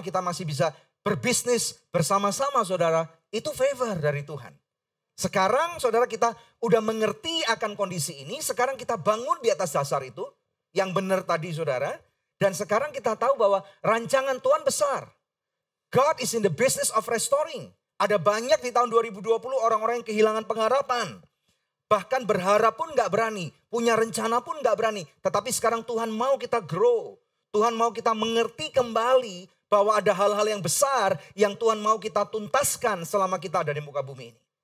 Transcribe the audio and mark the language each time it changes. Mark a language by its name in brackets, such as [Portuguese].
[Indonesian] Kita masih bisa berbisnis bersama-sama saudara. Itu favor dari Tuhan. Sekarang saudara kita udah mengerti akan kondisi ini. Sekarang kita bangun di atas dasar itu. Yang benar tadi saudara. Dan sekarang kita tahu bahwa rancangan Tuhan besar. [English] God is in the business of restoring. [Indonesian] Ada banyak di tahun 2020 orang-orang yang kehilangan pengharapan. Bahkan berharap pun gak berani. Punya rencana pun gak berani. Tetapi sekarang Tuhan mau kita grow. Tuhan mau kita mengerti kembali bahwa ada hal-hal yang besar yang Tuhan mau kita tuntaskan selama kita ada di muka bumi ini.